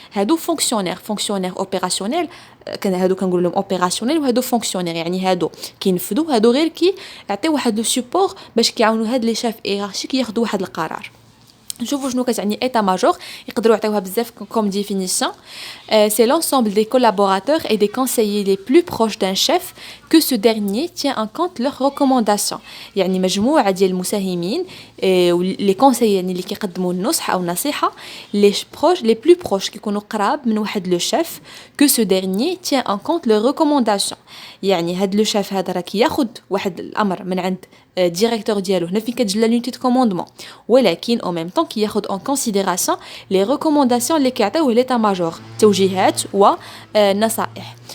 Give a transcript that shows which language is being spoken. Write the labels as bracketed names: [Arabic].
[Arabic] هادو فونكسيونير اوبيراسيونيل، هادو كنقول لهم اوبيراسيونيل وهادو فونكسيونير، يعني هادو كينفذوا، هادو غير كيعطيو واحد لو سيبور باش كيعاونوا هاد لي شيف هيرارشيك ياخذوا واحد القرار. نشوفوا شنو كتعني ايتا ماجور. يقدروا يعطيوها بزاف كوم ديفينيسيون. [French] C'est l'ensemble des collaborateurs et des conseillers les plus proches d'un chef que ce dernier tient en compte leurs recommandations. [Arabic] يعني مجموعة ديال المساهمين لي كونسيي، يعني اللي كيقدموا النصح او النصيحة لي بروش لي بلو بروش كيكونوا قراب من واحد لو شيف [French] que ce dernier tient en compte leurs recommandations. [Arabic] يعني هاد لو شيف هذا راه كياخذ واحد الامر من عند ديريكتور ديالو، هنا فين كتجي لا لونيتي دو كوموندمون، ولكن او ميم طون كياخذ اون كونسيديراسيون لي ريكومونداسيون اللي كيعطيوه ليتا ماجور، توجيهات ونصائح.